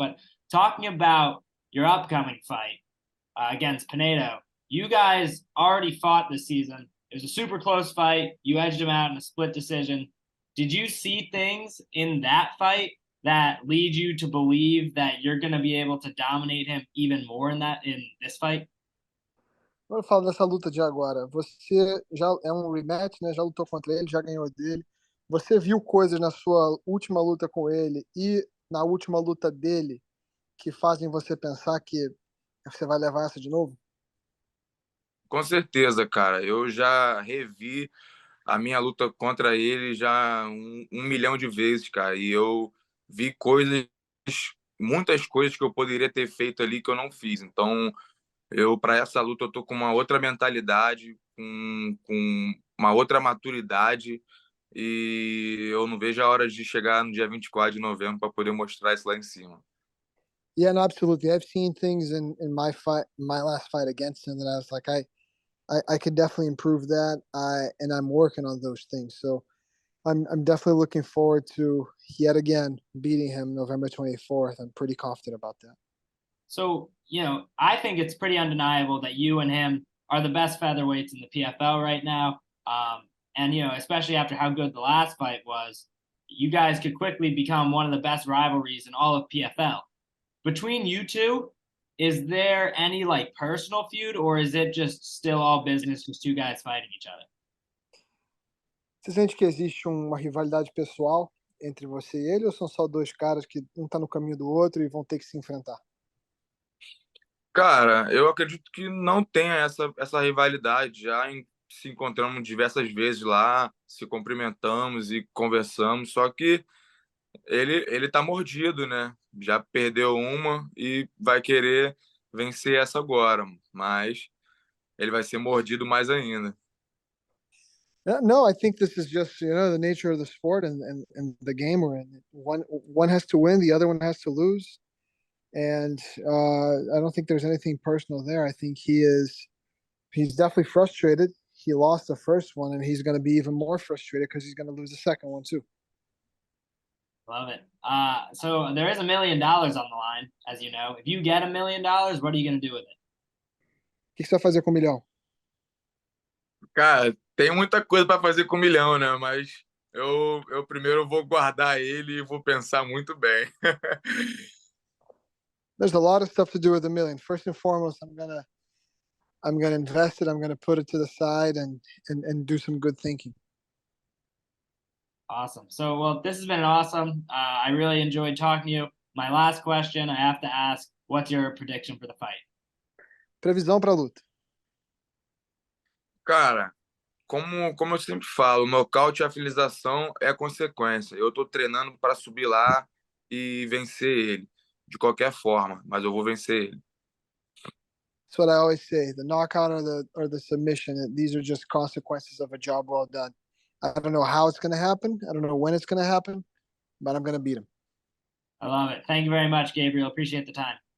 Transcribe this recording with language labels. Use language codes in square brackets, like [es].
[en] But talking about your upcoming fight against Pinedo, you guys already fought this season. It was a super close fight. You edged him out in a split decision. Did you see things in that fight that lead you to believe that you're going to be able to dominate him even more in this fight? [pt] Vamos falar dessa luta de agora. Você já é um rematch, né? Já lutou contra ele, já ganhou dele. Você viu coisas na sua última luta com ele e na última luta dele que fazem você pensar que você vai levar essa de novo? Com certeza, cara. Eu já revi a minha luta contra ele já um milhão de vezes, cara. E eu vi coisas, muitas coisas que eu poderia ter feito ali que eu não fiz. Então, para essa luta, eu tô com uma outra mentalidade, com uma outra maturidade. E eu não vejo a hora de chegar no dia 24 de novembro para poder mostrar isso lá em cima. [en] Yeah, no, absolutely. I've seen things in my fight, my last fight against him, that I was like, I could definitely improve that. And I'm working on those things. So I'm definitely looking forward to yet again beating him November 24th. I'm pretty confident about that. So, I think it's pretty undeniable that you and him are the best featherweights in the PFL right now. And, especially after how good the last fight was, you guys could quickly become one of the best rivalries in all of PFL. Between you two, is there any personal feud, or is it just still all business, just two guys fighting each other? [pt] Você sente que existe uma rivalidade pessoal entre você e ele, ou são só dois caras que um tá no caminho do outro e vão ter que se enfrentar? Cara, eu acredito que não tenha essa rivalidade. Se encontramos diversas vezes lá, se cumprimentamos e conversamos, só que ele tá mordido, né? Já perdeu uma e vai querer vencer essa agora, mas ele vai ser mordido mais ainda. [en] No, I think this is just the nature of the sport and the game we're in. One has to win, the other one has to lose, and I don't think there's anything personal there. I think he's definitely frustrated. He lost the first one, and he's going to be even more frustrated because he's going to lose the second one too. Love it. So there is $1 million on the line, as you know. If you get $1 million, what are you going to do with it? [pt] O que você vai fazer com 1 milhão? Cara, tem muita coisa para fazer com 1 milhão, né? Mas eu primeiro vou guardar ele e vou pensar muito bem. [en] There's a lot of stuff to do with 1 million. First and foremost, I'm gonna invest it. I'm gonna put it to the side and do some good thinking. Awesome. So, well, this has been awesome. I really enjoyed talking to you. My last question, I have to ask, what's your prediction for the fight? [pt] Previsão para a luta. Cara, como eu sempre falo, nocaute e a finalização é consequência. Eu tô treinando para subir lá e vencer ele, de qualquer forma, mas eu vou vencer ele. [en] That's what I always say. The knockout or the submission, these are just consequences of a job well done. I don't know how it's going to happen. I don't know when it's going to happen, but I'm going to beat him. I love it. Thank you very much, Gabriel. Appreciate the time.